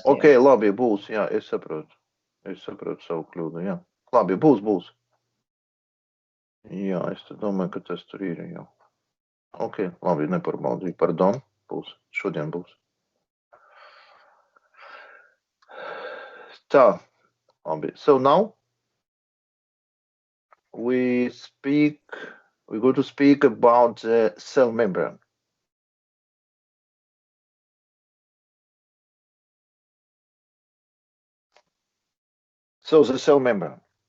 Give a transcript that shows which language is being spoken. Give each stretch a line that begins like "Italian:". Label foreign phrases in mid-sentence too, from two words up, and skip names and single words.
Latvian: Ok, labi, būs, jā, es saprotu. Es saprotu savu kļūdu, jā. Labi, būs. Jā, es domāju, ka tas tur ir jau. Ok, labi, nepārbaudīju, pardon, būs, šodien būs. Tā, labi,
English: so now we're going to speak about the cell membrane. So the cell membrane.